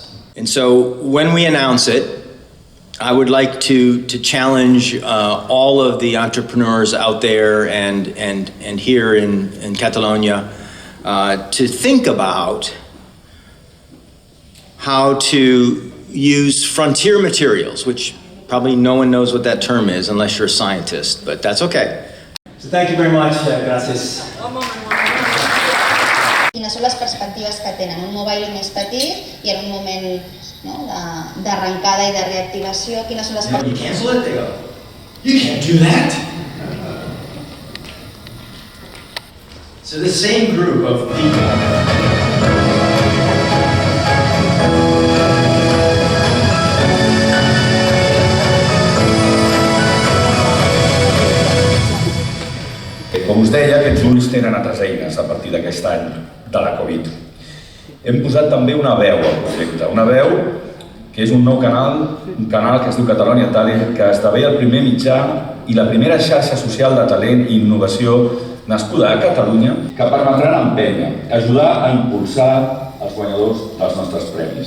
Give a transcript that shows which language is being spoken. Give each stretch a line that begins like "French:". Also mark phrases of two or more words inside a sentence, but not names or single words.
English: And so when we announce it, I would like to challenge all of the entrepreneurs out there and here in Catalonia to think about how to use frontier materials, which probably no one knows what that term is unless you're a scientist, but that's okay. So thank you very much. Gracias.
Catalan: Quines són les perspectives que tenen? Un mobile més petit i en un moment d'arrencada i de reactivació, quines són les
English: You cancel it? They go, you can't do that. So the same group of people.
Catalan: Com us deia, aquests ulls tenen altres eines a partir d'aquest any de la Covid. Hem posat també una veu al projecte, una veu que és un nou canal, un canal que es diu Catalonia Talent, que esdevé el primer mitjà i la primera xarxa social de talent i innovació nascuda a Catalunya, que permetran empènyer, ajudar a impulsar els guanyadors dels nostres premis.